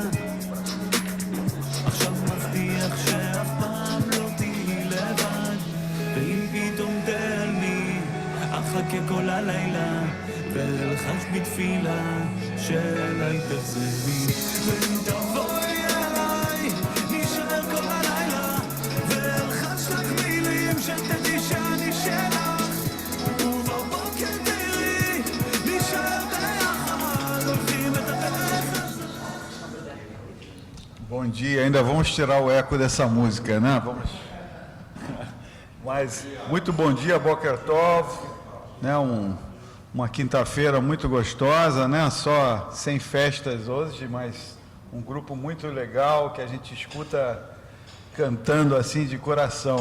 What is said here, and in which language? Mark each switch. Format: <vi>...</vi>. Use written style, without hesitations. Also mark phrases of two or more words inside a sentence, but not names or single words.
<he>עכשיו מבטיח שאף פעם לא תהיי לבד, ואם פתאום תעלמי אחכה כל הלילה ואלחש בתפילה שאליי תחזרי, ואם תבואי אליי נשאר כל הלילה ואלחש לך מילים שתדעי שאני שלך, ובבוקר תראי נשאר ביחד הולכים את הדרך הזאת.</he> <pt>Bom dia, ainda vamos tirar o eco dessa música, né? Vamos. Mas muito bom dia,</pt> <he>בוקר טוב,</he> <pt>né? Uma quinta-feira muito gostosa, né? Só sem festas hoje, mas um grupo muito legal que a gente escuta cantando assim de coração.</pt>